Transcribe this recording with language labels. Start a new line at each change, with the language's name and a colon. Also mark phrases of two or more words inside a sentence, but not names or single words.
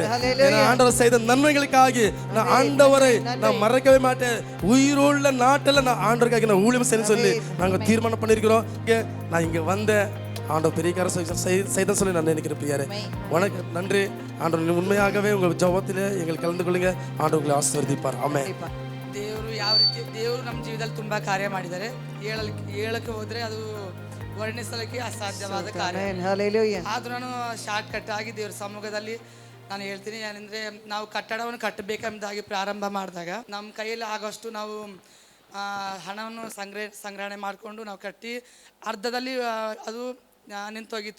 Tamil: ஆண்டவர் செய்த நன்மைகளுக்காக நான் ஆண்டவரை நான் மறக்கவே மாட்டேன். உயிருள்ள நாட்டில் நான் ஆண்டவருக்காக நான் ஊழியம் செய்ய சொல்லி நாங்கள் தீர்மானம் பண்ணியிருக்கிறோம். நான் இங்கே வந்தேன், ஆண்டவர் பெரிய காரியம் செய்த சொல்லி நான் நினைக்கிறேன் பிரியாரே. உனக்கு நன்றி ஆண்டவர். உண்மையாகவே உங்கள் ஜபத்திலே எங்களுக்கு கலந்து கொள்ளுங்க. ஆண்டவர் உங்களை ஆசீர்வதிப்பார். ஆமென்.
Kannada: ದೇವರು ಯಾವ ರೀತಿ ದೇವರು ನಮ್ಮ ಜೀವಿತದಲ್ಲಿ ತುಂಬ ಕಾರ್ಯ ಮಾಡಿದ್ದಾರೆ, ಹೇಳಕ್ಕೆ ಹೋದರೆ ಅದು ವರ್ಣಿಸಲಿಕ್ಕೆ ಅಸಾಧ್ಯವಾದ ಕಾರ್ಯ. ಆದರೂ ನಾನು ಶಾರ್ಟ್ ಕಟ್ ಆಗಿ ದೇವರ ಸಮ್ಮುಖದಲ್ಲಿ ನಾನು ಹೇಳ್ತೀನಿ. ಏನಂದರೆ ನಾವು ಕಟ್ಟಡವನ್ನು ಕಟ್ಟಬೇಕೆಂಬುದಾಗಿ ಪ್ರಾರಂಭ ಮಾಡಿದಾಗ ನಮ್ಮ ಕೈಯಲ್ಲಿ ಆಗೋಷ್ಟು ನಾವು ಹಣವನ್ನು ಸಂಗ್ರಹಣೆ ಮಾಡಿಕೊಂಡು ನಾವು ಕಟ್ಟಿ ಅರ್ಧದಲ್ಲಿ ಅದು ನಿಂತೋಗಿತ್ತು.